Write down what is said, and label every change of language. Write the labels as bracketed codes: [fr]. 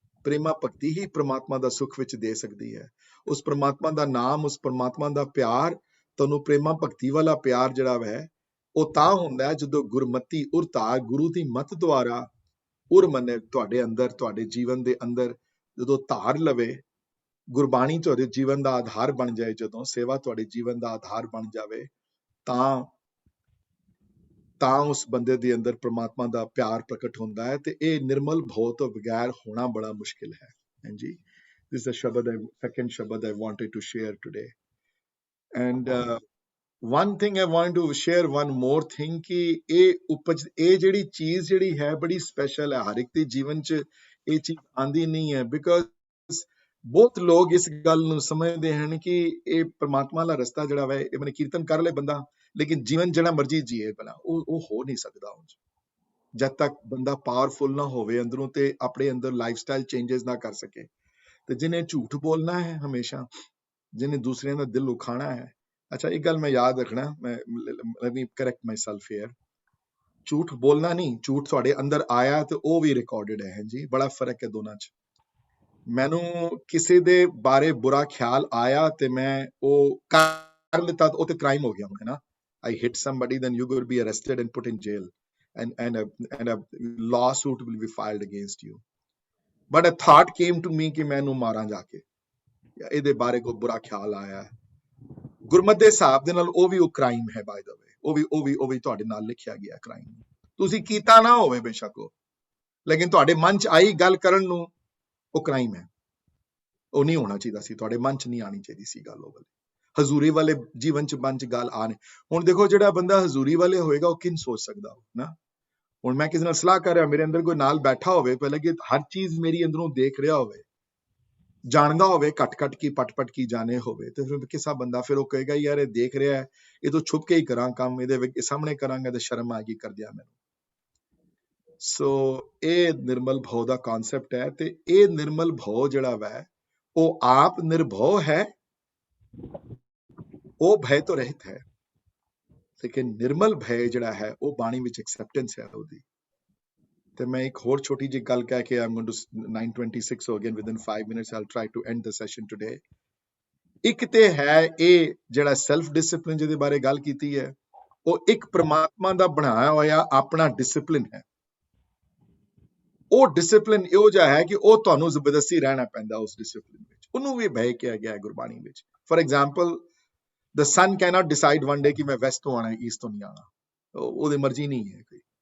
[pa] ਪ੍ਰੇਮਾ ਭਗਤੀ ਹੀ ਪ੍ਰਮਾਤਮਾ ਦਾ ਸੁਖ ਵਿੱਚ ਦੇ ਸਕਦੀ ਹੈ। ਉਸ ਪ੍ਰਮਾਤਮਾ ਦਾ ਨਾਮ, ਉਸ ਪ੍ਰਮਾਤਮਾ ਦਾ ਪਿਆਰ ਤੁਹਾਨੂੰ, ਪ੍ਰੇਮਾ ਭਗਤੀ ਵਾਲਾ ਪਿਆਰ ਜਿਹੜਾ ਹੈ, ਉਹ ਤਾਂ ਹੁੰਦਾ ਹੈ ਜਦੋਂ ਗੁਰਮਤੀ ਉਰਤਾਰ, ਗੁਰੂ ਦੀ ਮਤ ਦੁਆਰਾ ਉਰ ਮੰਨੇ ਤੁਹਾਡੇ ਅੰਦਰ, ਤੁਹਾਡੇ ਜੀਵਨ ਦੇ ਅੰਦਰ ਜਦੋਂ ਧਾਰ ਲਵੇ, ਗੁਰਬਾਣੀ ਤੁਹਾਡੇ ਜੀਵਨ ਦਾ ਆਧਾਰ ਬਣ ਜਾਏ, ਜਦੋਂ ਸੇਵਾ ਤੁਹਾਡੇ ਜੀਵਨ ਦਾ ਆਧਾਰ ਬਣ ਜਾਵੇ, ਤਾਂ ਉਸ ਬੰਦੇ ਦੇ ਅੰਦਰ ਪ੍ਰਮਾਤਮਾ ਦਾ ਪਿਆਰ ਪ੍ਰਗਟ ਹੁੰਦਾ ਹੈ। ਤੇ ਇਹ ਨਿਰਮਲ ਭਉ ਤੋਂ ਬਗੈਰ ਹੋਣਾ ਬੜਾ ਮੁਸ਼ਕਿਲ ਹੈ। [en] ਹਾਂਜੀ, this is the shabad, second shabad I wanted to share today. And one thing I want to share, one more thing, [pa] ਕਿ ਇਹ ਜਿਹੜੀ ਚੀਜ਼ ਜਿਹੜੀ ਹੈ ਬੜੀ ਸਪੈਸ਼ਲ ਹੈ। ਹਰ ਇੱਕ ਦੇ ਜੀਵਨ 'ਚ ਇਹ ਚੀਜ਼ ਆਉਂਦੀ ਨਹੀਂ ਹੈ। ਬਿਕੋਜ਼ ਬਹੁਤ ਲੋਕ ਇਸ ਗੱਲ ਨੂੰ ਸਮਝਦੇ ਹਨ ਕਿ ਇਹ ਪ੍ਰਮਾਤਮਾ ਦਾ ਰਸਤਾ ਜਿਹੜਾ ਵਾ, ਇਹ ਮਨੇ ਕੀਰਤਨ ਕਰ ਲੈ ਬੰਦਾ, ਲੇਕਿਨ ਜੀਵਨ ਜਿਹੜਾ ਮਰਜੀ ਜੀਏ ਬਣਾ, ਉਹ ਹੋ ਨਹੀਂ ਸਕਦਾ ਜਦ ਤੱਕ ਬੰਦਾ ਪਾਵਰਫੁਲ ਨਾ ਹੋਵੇ ਅੰਦਰੋਂ, ਤੇ ਆਪਣੇ ਅੰਦਰ ਲਾਈਫ ਸਟਾਈਲ ਚੇਂਜਸ ਨਾ ਕਰ ਸਕੇ। ਤੇ ਜਿਹਨੇ ਝੂਠ ਬੋਲਣਾ ਹੈ ਹਮੇਸ਼ਾ, ਜਿਹਨੇ ਦੂਸਰਿਆਂ ਦਾ ਦਿਲ ਉਖਾਣਾ ਹੈ। ਅੱਛਾ, ਇੱਕ ਗੱਲ ਮੈਂ ਯਾਦ ਰੱਖਣਾ, [en] let me correct myself here, [pa] ਝੂਠ ਬੋਲਣਾ ਨਹੀਂ, ਝੂਠ ਤੁਹਾਡੇ ਅੰਦਰ ਆਇਆ ਤੇ ਉਹ ਵੀ ਰਿਕਾਰਡਡ ਹੈ। ਹਾਂਜੀ, ਬੜਾ ਫਰਕ ਹੈ ਦੋਨਾਂ 'ਚ। ਮੈਨੂੰ ਕਿਸੇ ਦੇ ਬਾਰੇ ਬੁਰਾ ਖਿਆਲ ਆਇਆ ਤੇ ਮੈਂ ਉਹ ਕਰ ਲਿੱਤਾ, ਉਹ ਤੇ ਕ੍ਰਾਈਮ ਹੋ ਗਿਆ ਹੈ ਨਾ। [en] I hit somebody, then you will be arrested and put in jail, and a lawsuit will be filed against you. But a thought came to me [pa] ਕਿ ਮੈਂ ਇਹਨੂੰ ਮਾਰਾਂ ਜਾ ਕੇ, ਜਾਂ ਇਹਦੇ ਬਾਰੇ ਕੋਈ ਬੁਰਾ ਖਿਆਲ ਆਇਆ। ਗੁਰਮਤਿ ਦੇ ਹਿਸਾਬ ਦੇ ਨਾਲ ਉਹ ਵੀ ਉਹ ਕ੍ਰਾਈਮ ਹੈ, [en] By the way. [pa] ਉਹ ਵੀ ਤੁਹਾਡੇ ਨਾਲ ਲਿਖਿਆ ਗਿਆ ਕ੍ਰਾਈਮ। ਤੁਸੀਂ ਕੀਤਾ ਨਾ ਹੋਵੇ ਬੇਸ਼ੱਕ ਉਹ, ਲੇਕਿਨ ਤੁਹਾਡੇ ਮਨ 'ਚ ਆਈ ਗੱਲ ਕਰਨ ਨੂੰ, ਉਹ ਕ੍ਰਾਈਮ ਹੈ। ਉਹ ਨਹੀਂ ਹੋਣਾ ਚਾਹੀਦਾ ਸੀ, ਤੁਹਾਡੇ ਮਨ 'ਚ ਨਹੀਂ ਆਣੀ ਚਾਹੀਦੀ ਸੀ ਗੱਲ ਉਹ ਵਾਲੀ। ਹਜ਼ੂਰੀ ਵਾਲੇ ਜੀਵਨ ਚ ਮਨ ਚ ਗੱਲ ਆਣੇ। ਹੁਣ ਦੇਖੋ ਜਿਹੜਾ ਬੰਦਾ ਹਜ਼ੂਰੀ ਵਾਲੇ ਹੋਏਗਾ ਉਹ ਕਿਨ ਸੋਚ ਸਕਦਾ ਨਾ। ਹੁਣ ਮੈਂ ਕਿਸੇ ਨਾਲ ਸਲਾਹ ਕਰ ਰਿਹਾ, ਮੇਰੇ ਅੰਦਰ ਕੋਈ ਨਾਲ ਬੈਠਾ ਹੋਵੇ, ਪਹਿਲਾਂ ਕਿ ਹਰ ਚੀਜ਼ ਮੇਰੀ ਅੰਦਰੋਂ ਦੇਖ ਰਿਹਾ ਹੋਵੇ, ਜਾਣਦਾ ਹੋਵੇ, ਘਟ ਕੀ ਪਟ ਕੀ ਜਾਣੇ ਹੋਵੇ, ਤੇ ਫਿਰ ਕਿਸਾ ਬੰਦਾ ਫਿਰ ਉਹ ਕਹੇਗਾ ਯਾਰ ਇਹ ਦੇਖ ਰਿਹਾ ਹੈ, ਇਹ ਤੋਂ ਛੁਪ ਕੇ ਹੀ ਕਰਾਂ ਕੰਮ, ਇਹਦੇ ਵਿੱਚ ਸਾਹਮਣੇ ਕਰਾਂਗਾ ਤੇ ਸ਼ਰਮ ਆਏਗੀ ਕਰਦਿਆਂ ਮੈਨੂੰ। ਸੋ ਇਹ ਨਿਰਮਲ ਭਾਵ ਦਾ ਕਨਸੈਪਟ ਹੈ, ਤੇ ਇਹ ਨਿਰਮਲ ਭਾਵ ਜਿਹੜਾ ਵੈ ਉਹ ਆਪ ਨਿਰਭਉ ਹੈ, ਉਹ ਭੈ ਤੋਂ ਰਹਿਤ ਹੈ, ਲੇਕਿਨ ਨਿਰਮਲ ਭੈ ਜਿਹੜਾ ਹੈ ਉਹ ਬਾਣੀ ਵਿੱਚ ਐਕਸੈਪਟੈਂਸ ਹੈ ਉਹਦੀ। ਤੇ ਮੈਂ ਇੱਕ ਹੋਰ ਛੋਟੀ ਜਿਹੀ ਗੱਲ ਕਹਿ ਕੇ [en] I'm going to 9:26 so again within 5 minutes I'll try to end the session today। [pa] ਇੱਕ ਤੇ ਹੈ ਇਹ ਜਿਹੜਾ ਸੈਲਫ ਡਿਸਪਲਿਨ ਜਿਹਦੇ ਬਾਰੇ ਗੱਲ ਕੀਤੀ ਹੈ, ਉਹ ਇੱਕ ਪ੍ਰਮਾਤਮਾ ਦਾ ਬਣਾਇਆ ਹੋਇਆ ਆਪਣਾ ਡਿਸਪਲਿਨ ਹੈ। ਉਹ ਡਿਸਪਲਿਨ ਇਹੋ ਜਿਹਾ ਹੈ ਕਿ ਉਹ ਤੁਹਾਨੂੰ ਜ਼ਬਰਦਸਤੀ ਰਹਿਣਾ ਪੈਂਦਾ ਉਸ ਡਿਸਪਲਿਨ ਵਿੱਚ। ਉਹਨੂੰ ਵੀ ਭੈ ਕਿਹਾ ਗਿਆ ਹੈ ਗੁਰਬਾਣੀ ਵਿੱਚ। [en] for example the sun cannot decide one day [pa] ਕਿ ਮੈਂ ਵੈਸਟ ਤੋਂ ਆਣਾ, ਈਸਟ ਤੋਂ ਨਹੀਂ ਆਣਾ, ਉਹਦੀ ਮਰਜ਼ੀ ਨਹੀਂ ਹੈ ਕੋਈ।